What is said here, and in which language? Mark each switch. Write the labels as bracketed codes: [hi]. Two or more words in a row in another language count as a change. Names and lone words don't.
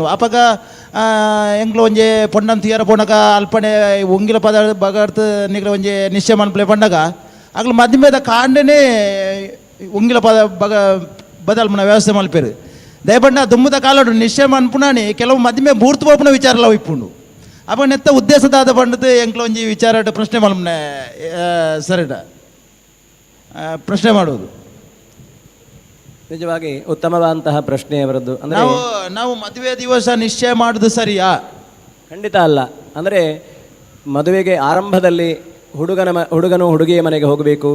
[tcy] ಅಪಗ ಎಂಗ್ಲು ಒಂಜಿ ಪೊಣ್ಣಂತ ತೀರ ಪೋಣಕ ಅಲ್ಪನೆ ಉಂಗಿಲ ಪದ ಬಗರ್ತು ನಿಗ್ಲ ಒಂಜಿ ನಿಶ್ಚಯ ಮನ್ಪಲೆ ಪಂಡಗ ಆಗ್ಲು ಮದಿಮೇದ ಕಾಂಡೆನೇ ಉಂಗಿಲ ಪದ ಬದಲ್ಪುನ ವ್ಯವಸ್ಥೆ ಮಲ್ಪೇರು. ದಯಪಂಡ ದುಮ್ಮದ ಕಾಲಡು ನಿಶ್ಚಯ ಮನ್ಪುನಾನಿ ಕೆಲವು ಮದಿಮೆ ಮೂರ್ತು ಪೋಪುನ ವಿಚಾರಲ ಇಪ್ಪುಂಡು. ಅಪ್ಪ ನೆತ್ತ ಉದ್ದೇಶದಾದ ಪಂಡದು ಎಂಕ್ಲ ಒಂಜಿ ವಿಚಾರ ಪ್ರಶ್ನೆ ಮಲ್ಪನೆ ಸರಿಡ ಪ್ರಶ್ನೆ ಮಾಡುವುದು [kn] ನಿಜವಾಗಿ ಉತ್ತಮವಾದಂತಹ ಪ್ರಶ್ನೆ ಅವರದ್ದು. ಅಂದರೆ ನಾವು ಮದುವೆ ದಿವಸ ನಿಶ್ಚಯ ಮಾಡೋದು ಸರಿಯಾ? ಖಂಡಿತ ಅಲ್ಲ. ಅಂದರೆ ಮದುವೆಗೆ ಆರಂಭದಲ್ಲಿ ಹುಡುಗನು ಹುಡುಗಿಯ ಮನೆಗೆ ಹೋಗಬೇಕು.